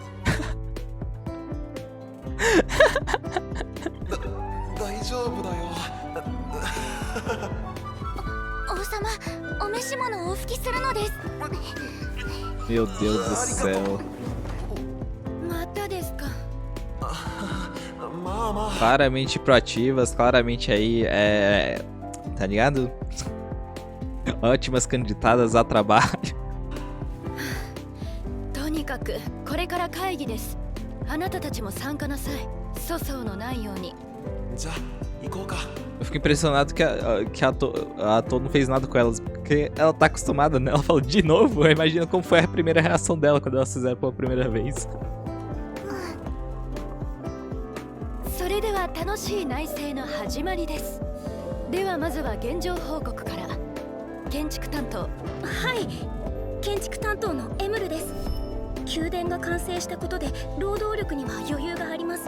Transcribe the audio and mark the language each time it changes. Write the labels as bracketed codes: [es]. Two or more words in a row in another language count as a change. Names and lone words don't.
[ja] 大丈夫だよ。王様、お召し物をお拭きするのです。 [pt] Meu Deus do céu. [ja] またですか。まあまあ。 [pt] Claramente proativas, claramente aí, tá ligado? Ótimas candidatadas a trabalho. [ja] とにかくこれから会議です。あなたたちも参加なさい。粗相のないように。じゃあ行こうか。 [pt] Eu fico impressionado que a ator não fez nada com elas, porque ela tá acostumada, né? Ela falou de novo, eu imagino como foi a primeira reação dela quando elas fizeram pela primeira vez. [ja] それでは楽しい内政の始まりです。ではまずは現状報告から。建築担当。はい、建築担当のエムルです。宮殿が完成したことで労働力には余裕があります。